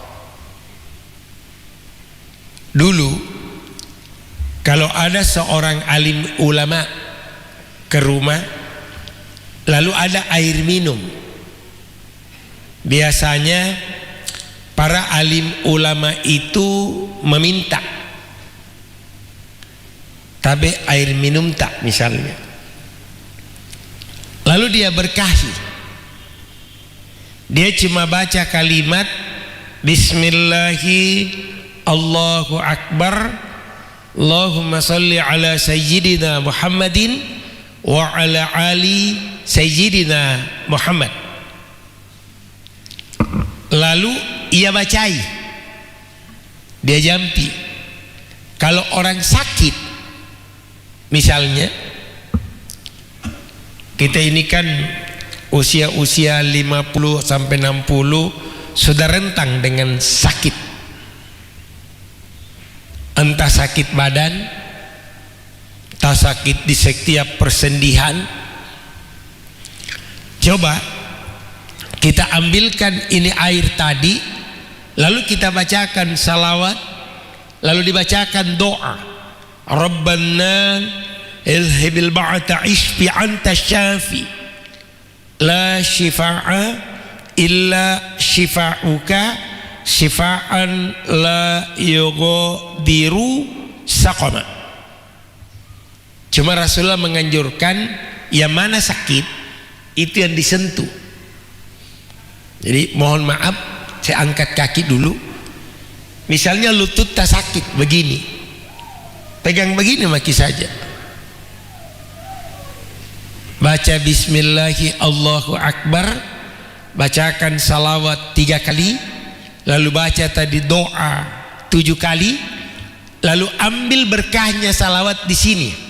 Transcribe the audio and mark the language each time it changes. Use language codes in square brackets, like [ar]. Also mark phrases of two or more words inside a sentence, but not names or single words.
[id] Dulu kalau ada seorang alim ulama ke rumah, lalu ada air minum, biasanya para alim ulama itu meminta, tapi air minum tak misalnya. Lalu dia berkahi, dia cuma baca kalimat [ar] بسم الله الله أكبر، اللهم صل على سيدنا محمد وعلى آل سيدنا محمد. [id] Lalu ia bacai, dia jampi. Kalau orang sakit misalnya, kita ini kan usia-usia 50 sampai 60 sudah rentang dengan sakit, entah sakit badan, entah sakit di setiap persendian. Coba kita ambilkan ini air tadi, lalu kita bacakan salawat, lalu dibacakan doa, [ar] ربنا أذهب البأس اشف أنت الشافي لا شفاء إلا شفاؤك شفاء لا يغادر سقما. [id] Cuma Rasulullah menganjurkan yang mana sakit itu yang disentuh. Jadi mohon maaf, saya angkat kaki dulu. Misalnya lutut tak sakit begini, pegang begini maki saja, baca [ar] بسم الله الله أكبر, [id] bacakan salawat 3 kali, lalu baca tadi doa 7 kali, lalu ambil berkahnya salawat di sini.